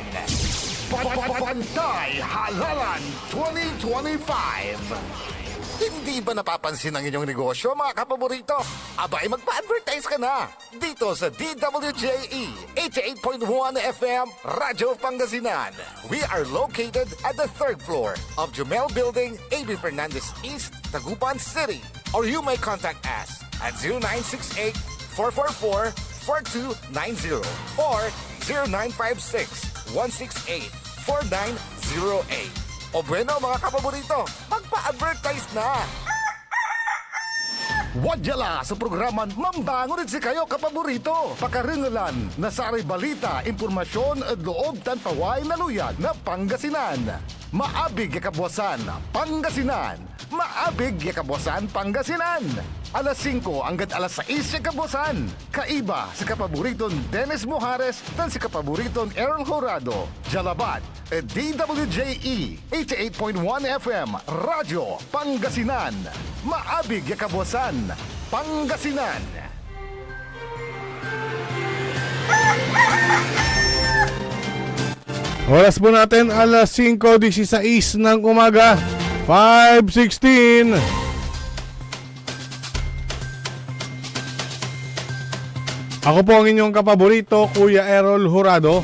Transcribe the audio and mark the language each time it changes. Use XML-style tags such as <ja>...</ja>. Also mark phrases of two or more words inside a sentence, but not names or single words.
<tl>Bantay Halalan 2025. Hindi ba napapansin ang inyong negosyo, mga kapaborito? Abay, magpa-advertise ka na dito sa DWJE 88.1 FM Radyo Pangasinan.</tl> <en>We are located at the 3rd floor of Jumel Building, A.B. Fernandez East, Dagupan City. Or you may contact us at 0968-444-4290 or 0956-168-4908.</en> <tl>O bueno, mga kapaborito, magpa-advertise na!</tl> <pag>Wadyala sa programan Mambangon si kayo kapaborito. Pakaringalan na saray balita, impormasyon at loob tan paway na luyag na Pangasinan. Maabig kabuasan, Pangasinan. Maabig kabuasan, Pangasinan.</pag> <tl>Alas 5 hanggang alas 6</tl> <pag>kabuasan. Kaiba sa kapaboriton Dennis Mojares dan si kapaboriton Errol Horado. Jalabat, DWJE 88.1 FM Radyo Pangasinan. Maabig kabuasan, Pangasinan.</pag> <tl>Oras po natin alas 5:16 ng umaga, 5:16. Ako po ang inyong kapaborito, Kuya Errol Horado.</tl>